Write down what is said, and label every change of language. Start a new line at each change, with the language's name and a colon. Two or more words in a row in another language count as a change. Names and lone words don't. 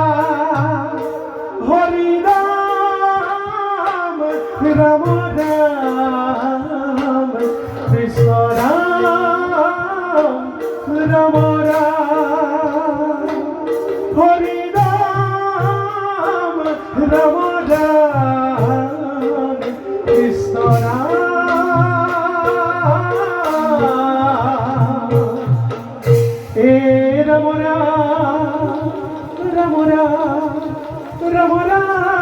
Sanskrit: হৰি ৰাম ৰাম ৰাম কৃষ্ণ ৰাম ৰাম ৰাম হৰি রাম রাম রাম কৃষ্ণ রাম এ রাম রাম রাম রাম রাম রাম